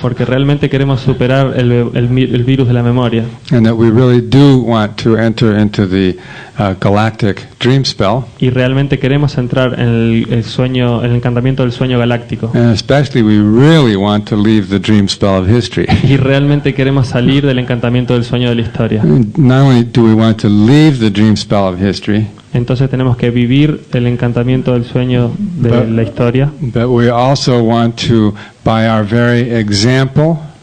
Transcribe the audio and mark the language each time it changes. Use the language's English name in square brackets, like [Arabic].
[Spanish] porque realmente queremos superar el virus de la memoria [English] and that we really do want to enter into the galactic dream spell, [Spanish] y realmente queremos entrar en el encantamiento del sueño galáctico, [English] and especially we really want to leave the dream spell of history. [Spanish] y realmente queremos salir del encantamiento del sueño de la historia. [English] Not only do we want to leave the dream spell of history, [Spanish] Entonces tenemos que vivir el encantamiento del sueño de la historia, [English] but we also want to, by our very example,